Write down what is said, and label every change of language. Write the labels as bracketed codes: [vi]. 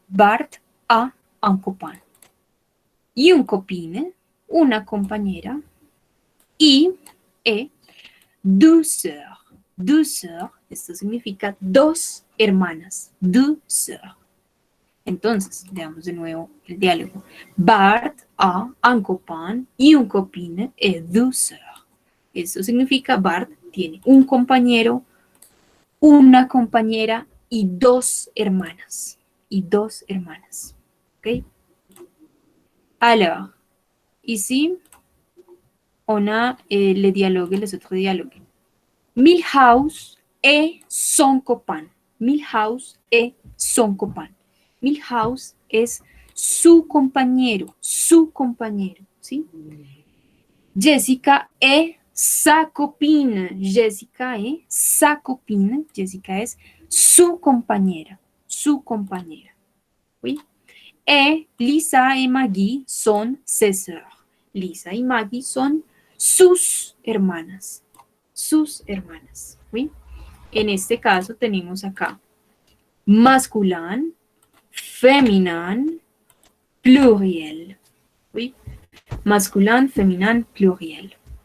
[fr] Bart a un copain. Y un copine, [es] una compañera, [fr] y deux sœurs. Deux sœurs, [es] esto significa dos hermanas. Deux sœurs. Entonces, veamos de nuevo el diálogo. [fr] Bart a un copain y un copine et deux sœurs. [es] Esto significa Bart tiene un compañero, una compañera y dos hermanas. Y dos hermanas. ¿Ok? [fr] Alors, ici, on a les dialogues, les autres dialogues. Milhouse et son copain. Milhouse et son copain. [es] Milhouse es su compañero, ¿sí? [fr] Jessica et sa copine. Jessica et sa copine. [es] Jessica es su compañera, ¿sí? [fr] Et Lisa y Maggie son ses sœurs. [es] Lisa y Maggie son sus hermanas. Sus hermanas. ¿Sí? En este caso tenemos acá [fr] masculin, féminin, pluriel. [es] ¿Sí? [fr] Masculin, féminin, pluriel.